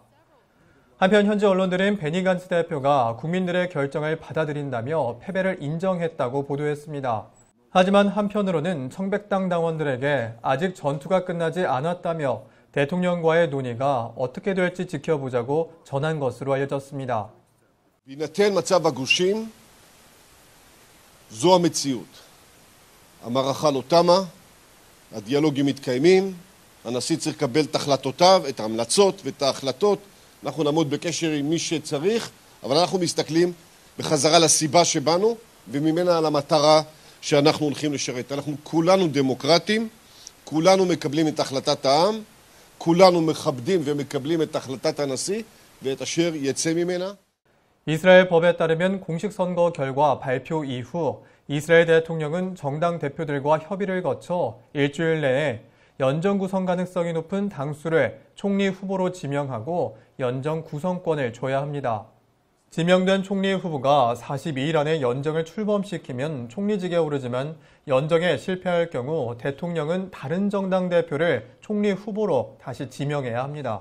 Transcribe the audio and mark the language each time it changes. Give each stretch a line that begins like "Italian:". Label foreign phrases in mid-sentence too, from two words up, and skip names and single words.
Korean: 한편 현지 언론들은 베니 간츠 대표가 국민들의 결정을 받아들인다며 패배를 인정했다고 보도했습니다. 하지만 한편으로는 청백당 당원들에게 아직 전투가 끝나지 않았다며 대통령과의 논의가 어떻게 될지 지켜보자고 전한 것으로 알려졌습니다.
Hebrew: בהינתן מצב הגושים, זו המציאות. המערכה לא תמה, הדיאלוגים מתקיימים, הנשיא צריך לקבל את החלטותיו, את ההמלצות ואת ההחלטות. אנחנו נעמוד בקשר עם מי שצריך, אבל אנחנו מסתכלים בחזרה לסיבה שבנו, וממנה על המטרה שאנחנו הולכים לשרת. אנחנו כולנו דמוקרטים, כולנו מקבלים את החלטת העם, כולנו מכבדים ומקבלים את החלטת הנשיא, ואת אשר יצא ממנה.
Korean: 이스라엘 법에 따르면 공식 선거 결과 발표 이후 이스라엘 대통령은 정당 대표들과 협의를 거쳐 일주일 내에 연정 구성 가능성이 높은 당수를 총리 후보로 지명하고 연정 구성권을 줘야 합니다. 지명된 총리 후보가 42일 안에 연정을 출범시키면 총리직에 오르지만 연정에 실패할 경우 대통령은 다른 정당 대표를 총리 후보로 다시 지명해야 합니다.